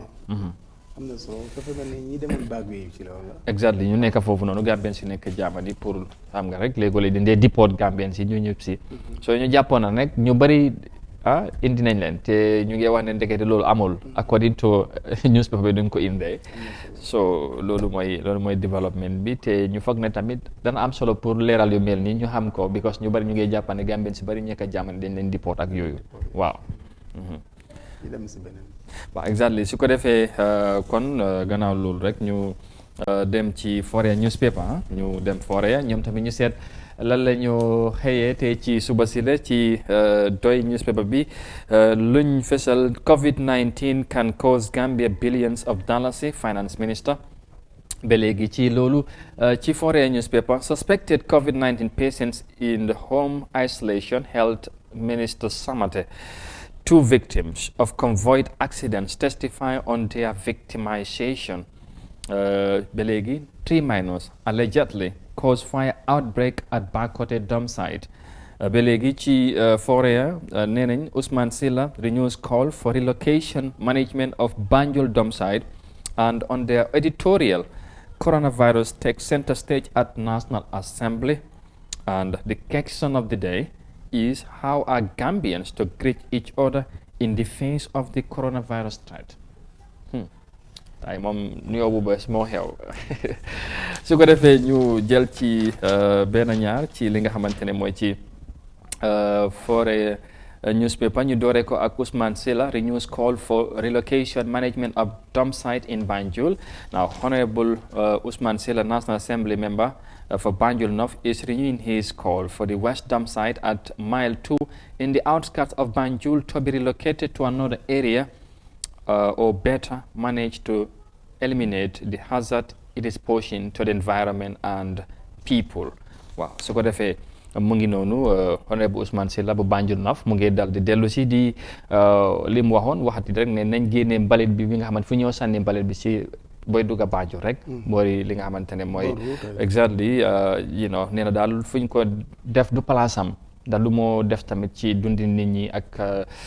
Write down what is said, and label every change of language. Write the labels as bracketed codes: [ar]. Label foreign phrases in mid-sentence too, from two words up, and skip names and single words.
[wo] am na solo dafa mel ni ñi demoon baag bi ci loolu la. exactly ñu nekk foofu noonu Gambians yi nekk Germany pour xam nga rek léegi dañ dee deport Gambians yi ñu ñëpp si. soo ñu jàppoon na rek ñu bëri indi nañ leen te ñu ngi wax ne ndekete loolu amul. [en] according to newspaper [wo] bi duñ ko indee. so loolu mooy développement bi te ñu foog ne tamit dana am solo pour leeral yu mel nii ñu xam ko because ñu bëri ñu ngi jàpp ne Gambians si bëri ñekk a Germany dañ leen deport ak yooyu waaw. waaw exactly su ko defee kon gannaaw loolu rek ñu dem ci Foroyaa newspaper ñu dem Foroyaa ñoom tamit ñu seet lan la ñu xëyee te ci suba si la ci doy newspaper bi luñ fesal [en] COVID-19 can cost Gambia billions of dollars finance minister [wo] ba léegi ci loolu ci [en] Foroyaa newspaper suspected COVID-19 patients in the home isolation health minister Samate 2 victims of convoyed accidents testify on their victimization. [wo] Ba léegi [en] 3 minors allegedly caused fire outbreak at Bakote dump site. [wo] Ba léegi ci Foroyaa nee nañ [en] Ousmane Silla renews call for relocation management of Banjul dump site, and on their editorial coronavirus takes center stage at National Assembly, and the question of the day is how are Gambians to greet each other in the face of the coronavirus threat. [wo] Tay moom nuyoo bu bees moo xew su ko defee ñu jël ci benn ñaar ci li nga xamante ne mooy ci Foroyaa newspaper ñu dooree ko ak [en] Ousmane Silla renews call for relocation management of dump site in Banjul. Now Honorable Ousmane Silla, National Assembly member for Banjul North, is renewing his call for the West dump site at Mile 2 in the outskirts of Banjul to be relocated to another area or better managed to eliminate the hazard it is posing to the environment and people. [wo] Waaw su ko defee mu ngi noonu Honorable Ousmane Silla bu Banjul North mu ngi dal di dellu si di li mu waxoon waxati rek ne nañ génnee mbalit bi nga xamante fu ñëw sànni mbalit bi si booy dugg a Banjul rek mooy li nga xamante ne mooy exactly nee na daal fu ñu ko def du palaasam daal lu moo def tamit ci dundi nit ñi ak